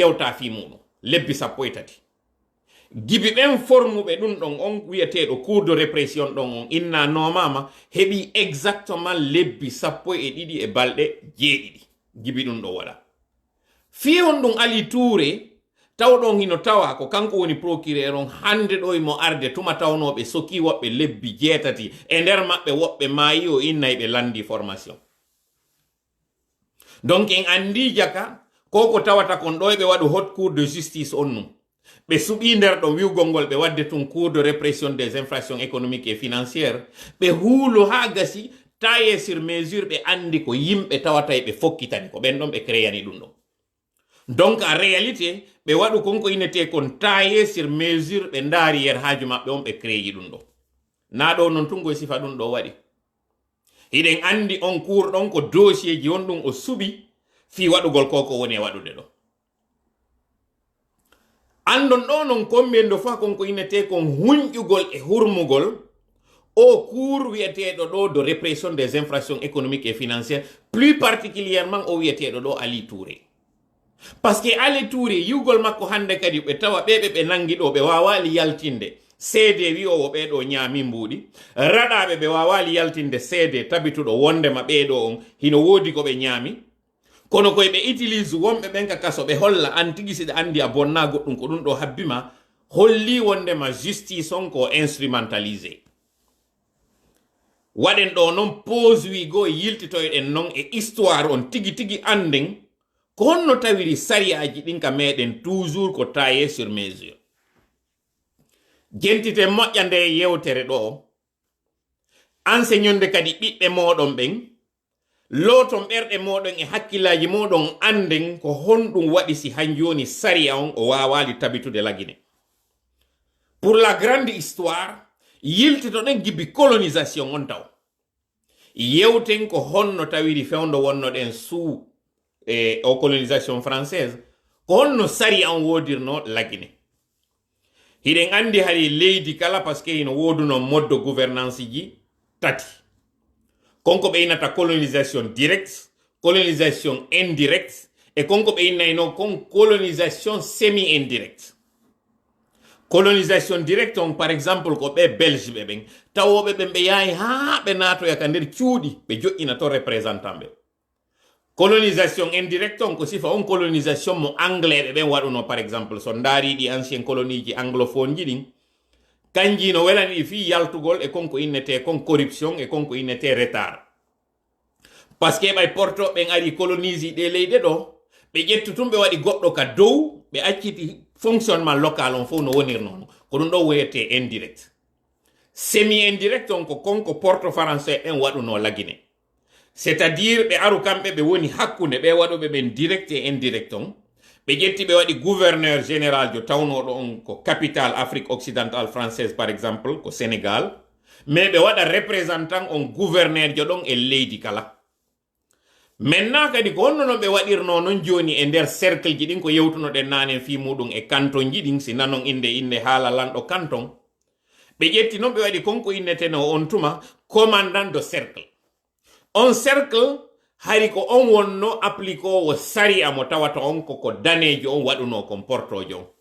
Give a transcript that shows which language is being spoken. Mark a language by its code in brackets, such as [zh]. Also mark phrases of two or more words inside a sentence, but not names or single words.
[ff] yewta fi muɗum lebbi 13 gibi ɓen formuɓe ɗum ɗon on wiyeteɗo [fr] cour de répression [ff] ɗon on inna nomama heɓi exactement lebbi 12 e balɗe 7 gibi ɗum ɗo waɗa fi on ɗum Ali Touré tawɗon hino tawa ko kanko woni procureur on hande ɗo imo arde tuma tawnoɓe soki woɓɓe lebbi 7 e nder maɓɓe woɓɓe maayi o innay ɓe landi formation donc en andi jaka koko tawata kon ɗo ɓe waɗu [fr] haute cour de justice [ff] on num ɓe suɓi nder ɗo wiwgol ngol ɓe wadde tun [fr] cour de répression des infractions économiques et financières [ff] ɓe huulo ha gasi [fr] taillé sur mesure [ff] ɓe andi ko yimɓe tawata ɓe fokkitani ko ɓen ɗon ɓe créani ɗum ɗon [fr] donc en réalité [ff] ɓe waɗu konko inete kon [fr] taillé sur mesure [ff] ɓe ndaari yer haaju maɓɓe on ɓe créyi ɗum ɗo na ɗo non tungo sifa ɗum ɗo waɗi hiɗen andi on cour ɗon ko dossier ji on ɗum o suɓi fi waɗugol koko woni e waɗude ɗo andon ɗo non kombendo fa konko inete kon hunƴugol e hurmugol o cour wiyeteɗo ɗo [fr] de répression des infractions économiques et financières plus particulièrement [ff] o wiyeteɗo ɗo Ali Touré [fr] parce que [ff] Ali Touré yiwgol makko hande kadi ɓe tawa ɓe nangi ɗo ɓe wawali yaltinde seede wi o ɓeɗo ñaami mbuɗi raɗaɓe ɓe wawali yaltinde seede tabituɗo wondema ɓeɗo on hino wodi ko ɓe ñaami kono koye ɓe utilise wonɓe ɓen ka kaso ɓe holla an tigi siɗa andi a bonna goɗɗum ko ɗum ɗo habbima holli wondema justice on ko instrumentalisé waɗen ɗo noon pose wi go yiltitoyɗen noon e histoire on tigi tigi anden ko honno tawiri sariyaji ɗin ka meɗen toujours ko [fr] taillé sur mesure [ff] jentite moƴƴa nde yewtere ɗo enseignonde kadi ɓiɓɓe moɗon ɓen loton ɓerɗe moɗon e hakkillaji moɗon anden ko honɗum waɗi si hanjoni sariya on o wawali tabitude lagine [fr] pour la grande histoire [ff] yiltitoɗen gibi colonisation on taw yewten ko honno tawiri fewndo wonnoɗen sous o [fr] colonisation française [ff] ko honno sariya on wodirno lagine hiɗen andi hari leydi kala [fr] par ce que [ff] hino woduno [fr] mode de gouvernance [ff] ji tati konko ɓe innata [fr] colonisation direct colonisation indirect [ff] e konko ɓe innayno kon [fr] colonisation semi indirect colonisation direct [ff] on [fr] par exemple [ff] ko ɓe belge ɓe ɓen tawoɓe ɓen ɓe yaayi ha ɓe natoya ka nder cuuɗi ɓe joƴƴina to représentant ɓe [fr] colonisation indirect [ff] on ko sifa on colonisation mo anglais ɓe ɓen waɗuno [fr] par exemple [ff] so ndaari ɗi [fr] ancien colonie [ff] ji anglophone ji ɗin kanji no welani ɗi fi yaltugol e konko innete kon corruption e konko innete retard parce que ɓay porto ɓen ari colonise ɗe leyɗe ɗo ɓe ƴettu tum ɓe waɗi goɗɗo ka dow ɓe acciti [fr] fonctionnement local [ff] on fof no wonir noon ko ɗum ɗo woyete [fr] indirect semi indirect [ff] on ko konko porto français en waɗuno lagine [fr] c'est à dire [ff] ɓe aru kamɓe ɓe woni hakkunde ɓe waɗuɓe ɓen [fr] direct et indirect [ff] on ɓe ƴetti ɓe waɗi [fr] gouverneur général [ff] jo tawnoɗo on ko capitale Afrique occidentale française [fr] par exemple [ff] ko Sénégal mais ɓe waɗa représentant on gouverneur jo ɗon e leydi kala maintenant kadi ko honno noon ɓe waɗirno noon joni e nder cercle ji ɗin ko yewtunoɗen nanen fi muɗum e canton ji ɗin si nanon inde haala lanɗo canton ɓe ƴetti noon ɓe waɗi konko inneteno on tuma [fr] commandant de cercle [ff] on cercle hari ko on wonno appliquowo sariya mo tawata on koko danejo on waɗuno kon portojo on